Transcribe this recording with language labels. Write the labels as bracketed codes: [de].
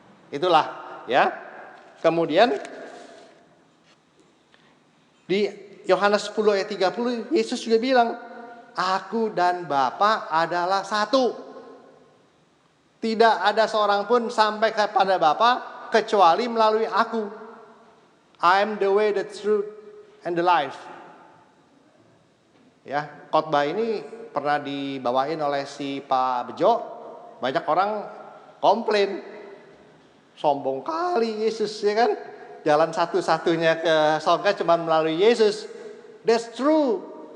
[id] Itulah ya. Kemudian di Yohanes 10 ayat 30 Yesus juga bilang, aku dan Bapa adalah satu. Tidak ada seorang pun sampai kepada Bapa kecuali melalui aku. [en] I am the way, the truth, and the life. [id] Ya, khotbah ini pernah dibawain oleh si Pak Bejo. Banyak orang komplain, sombong kali Yesus, ya kan? Jalan satu-satunya ke surga cuma melalui Yesus. [en] That's true.